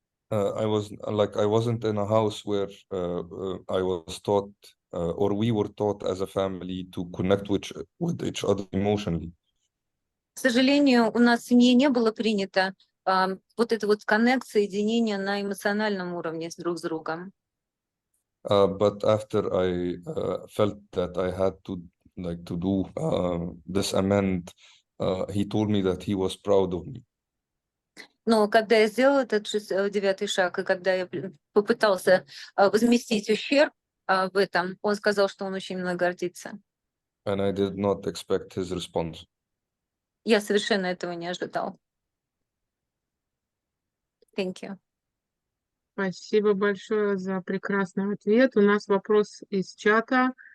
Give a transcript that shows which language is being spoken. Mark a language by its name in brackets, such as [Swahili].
[English] I wasn't in a house where I was taught or we were taught as a family to connect with each other emotionally. [Russian] К сожалению, у нас в семье не было принято вот это вот коннект, соединение на эмоциональном уровне друг с другом. [English] But after I felt that I had to do this amend, he told me that he was proud of me. [Russian] Но когда я сделала этот 9-й шаг, и когда я попытался возместить ущерб в этом, он сказал, что он очень мной гордится. [English] And I did not expect his response. [Russian] Я совершенно этого не ожидал. [English] Thank you. [Russian] Спасибо большое за прекрасный ответ. У нас вопрос из чата.